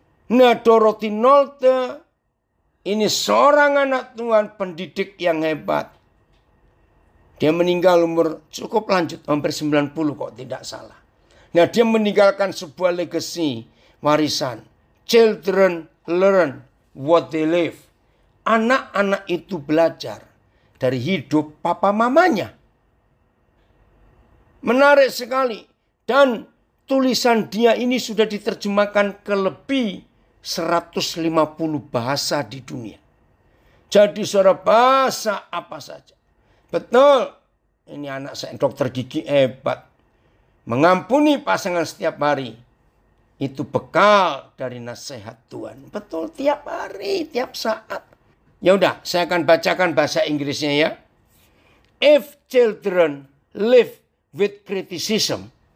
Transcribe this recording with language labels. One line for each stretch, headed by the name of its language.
Indonesian: Nah, Dorothy Nolte ini seorang anak Tuhan, pendidik yang hebat. Dia meninggal umur cukup lanjut, hampir 90 kok tidak salah. Nah, dia meninggalkan sebuah legacy, warisan.
English: Children learn what they live.
Indonesian: Anak-anak itu belajar dari hidup papa mamanya. Menarik sekali. Dan tulisan dia ini sudah diterjemahkan ke lebih 150 bahasa di dunia. Jadi saudara, bahasa apa saja. Betul. Ini anak saya dokter gigi hebat. Mengampuni pasangan setiap hari. Itu bekal dari nasihat Tuhan. Betul, tiap hari, tiap saat. Ya udah, saya akan bacakan bahasa Inggrisnya ya.
English: If children live with criticism.